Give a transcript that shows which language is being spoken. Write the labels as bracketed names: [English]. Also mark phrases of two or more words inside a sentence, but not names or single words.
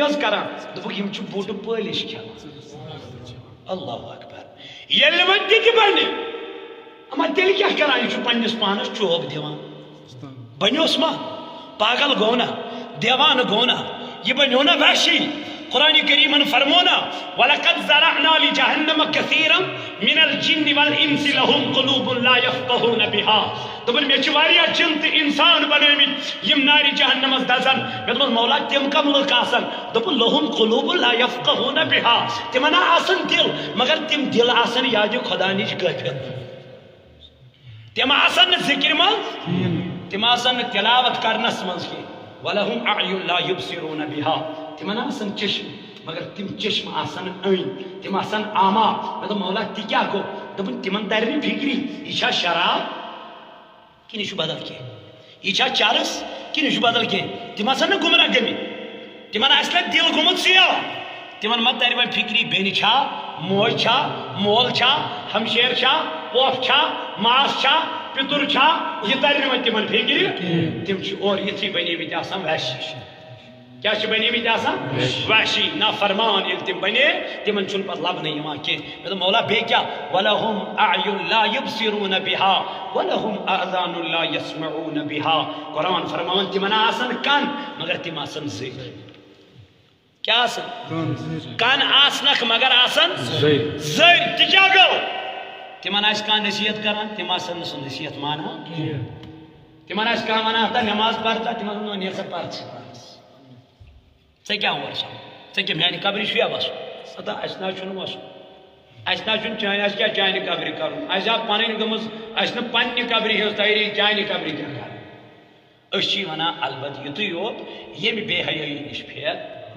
[Kashmiri] اوس کران دوٚپُکھ یِم چھِ بوٚڑ پٲلِش کھٮ۪وان اللہ اکبر ییٚلہِ نہٕ وۄنۍ تِتہِ بنہِ اما تیٚلہِ کیٛاہ کران یہِ چھُ پننِس پانس چوب دِوان بنیوس ما پاگل گوٚو نا دیوانہٕ گوٚو نا یہِ بنیو نا وحشی قرآن کریمن فرمونا [Arabic] وَلَقَدْ زَرَعْنَا لِجَهَنَّمَ كَثِيرًا مِنَ الْجِنِّ وَالْإِنسِ لَهُمْ قُلُوبٌ لَا يَفْقَهُونَ بِهَا [Kashmiri] دپن مے چھ واریاہ جن تہ انسان بنٲمٕتۍ یم نارِ جہنمس دزن مے دوٚپمس مولا تِم کم لُکھ آسن دوٚپُن [Arabic] لَهُمْ قُلُوبٌ لَا يَفْقَهُونَ بِهَا [Kashmiri] تمن آسن دل مگر تم دل آسن یاد خدا نش غٲفِل تم آسن نہٕ ذکر منٛز تم آسن نہٕ تلاوت کرنس منٛز کینٛہہ [Arabic] وَلَهُمْ أَعْيُنٌ لَا يُبْصِرُونَ بِهَا [Kashmiri] تمن آسن چشم مگر تم چشم آسن أنۍ تم آسن آما مے دوٚپ مولا تہِ کیٛاہ گوٚو دوٚپُن تمن ترِ نہٕ فکری یہِ چھا شراب کِنہٕ یہِ چھُ بدل کینٛہہ یہِ چھا چرس کِنہٕ یہِ چھُ بدل کینٛہہ تم آسن نہٕ گمراہ گٔمٕتۍ تمن آسہِ نہٕ دل گوٚمُت سیاہ تمن ما ترِ وۄنۍ فکری بیٚنہِ چھا موج چھا مول چھا ہمشیر چھا پۄپھ چھا ماس چھا پِتُر چھا یہِ ترِ نہٕ وۄنۍ تمن فکری تم چھِ اورٕ یِتھٕے بنیمٕتۍ آسان وحشی کیا چھِ بنیمٕتۍ آسان وحشی نافرمان ییٚلہِ تِم بنے تمن چھُنہٕ پتہٕ لبنہٕ یِوان کینٛہہ مےٚ دوٚپ مولا بیٚیہِ کیٛاہ [Arabic] وَلَهُمْ أَعْيُنٌ لَا يُبْصِرُونَ بِهَا وَلَهُمْ آذَانٌ لَا يَسْمَعُونَ بِهَا [Kashmiri] قرآن فرماوان تمن آسن کن مگر تم آسن زٔرۍ کیا آسن کن آسنکھ مگر آسن زٔرۍ تہِ کیٛاہ گوٚو تمن آسہِ کانٛہہ نصیحت کران تم آسن نہٕ سُہ نصیحت مانان تمن آسہِ کانٛہہ ونان ہتا نٮ۪ماز پر تا تمن ونان نیرسا پر ژےٚ کیٛاہ اور سا ژےٚ کیٛاہ میانہِ قبرِ چھُیا وسُن ہتا اَسہِ نہ چھُنہٕ وسُن اَسہِ نہ چھُنہٕ چانہِ اَسہِ کیٛاہ چانہِ قبرِ کرُن اَسہِ آو پنٕنۍ گٔمٕژ اَسہِ نہٕ پننہِ قبرِ ہٕنٛز تیٲری چانہِ قبرِ کیٛاہ کرٕنۍ أسۍ چھِ ونان البتہ یُتُے یوت ییٚمہِ بے حیٲیی نِش پھیر